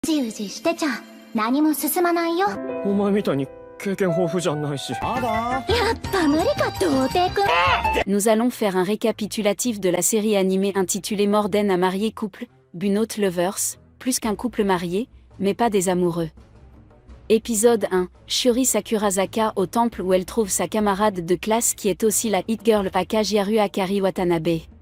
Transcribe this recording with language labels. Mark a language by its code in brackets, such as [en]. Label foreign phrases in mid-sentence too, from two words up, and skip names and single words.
[ja] じうじしてちゃ何も進まないよ。お前みたいに経験豊富じゃないし。やっぱ無理か童貞くん。 [fr] Nous allons faire un récapitulatif de la série animée intitulée Morden à marier couple, Bunnote Lovers, plus qu'un couple marié, mais pas des amoureux. Épisode 1, Shiori Sakurazaka au temple où elle trouve sa camarade de classe qui est aussi la hit girl Akajiharu Akari Watanabe.